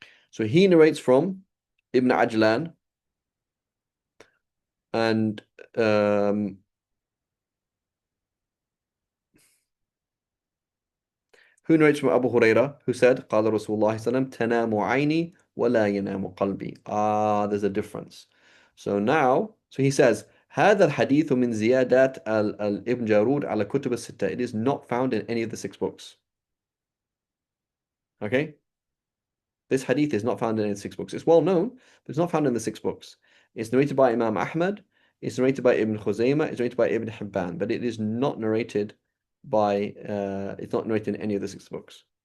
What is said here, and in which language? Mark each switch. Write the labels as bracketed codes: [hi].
[en] So he narrates from Ibn Ajlan, and who narrates from Abu Huraira, who said, [ar] قال رسول الله صلى الله عليه وسلم تنام عيني ولا ينام قلبي. [en] There's a difference. So he says, [ar] هذا الحديث من زيادات ابن جارود على كتب الستة. [en] It is not found in any of the 6 books. Okay? This hadith is not found in any of the 6 books. It's well known, but it's not found in the 6 books. It's narrated by Imam Ahmad, it's narrated by Ibn Khuzaymah, it's narrated by Ibn Hibban, but it is not narrated it's not narrated in any of the 6 books.